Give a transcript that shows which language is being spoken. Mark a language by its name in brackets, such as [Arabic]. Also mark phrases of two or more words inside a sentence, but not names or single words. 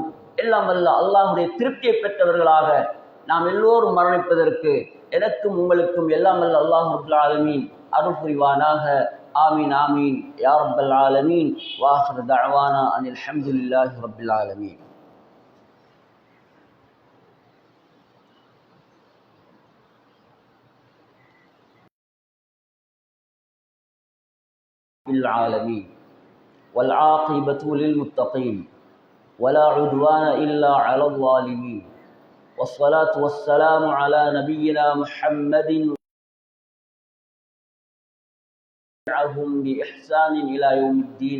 [Tamil] எல்லாம் வல்ல அல்லாஹுடைய திருப்தியை பெற்றவர்களாக நாம் எல்லோரும் மரணிப்பதற்கு எனக்கும் உங்களுக்கும் எல்லாம் வல்ல அல்லாஹ் [Arabic] رب العالمين [Tamil] அருள் புரிவானாக. [Arabic] آمين آمين يا رب العالمين. وآخر دعوانا أن الحمد لله رب العالمين. العالمين والعاقبة للمتقين ولا عدوان إلا على الظالمين والصلاة والسلام على نبينا محمد وعليهم بإحسان إلى يوم الدين.